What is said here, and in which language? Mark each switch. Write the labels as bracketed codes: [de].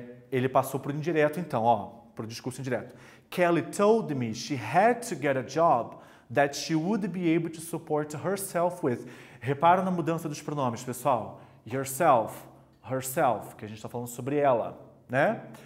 [pt] Ele passou para o indireto, então, ó, para o discurso indireto. [en] Kelly told me she had to get a job that she would be able to support herself with. [pt] Repara na mudança dos pronomes, pessoal. Yourself, herself, que a gente está falando sobre ela, né?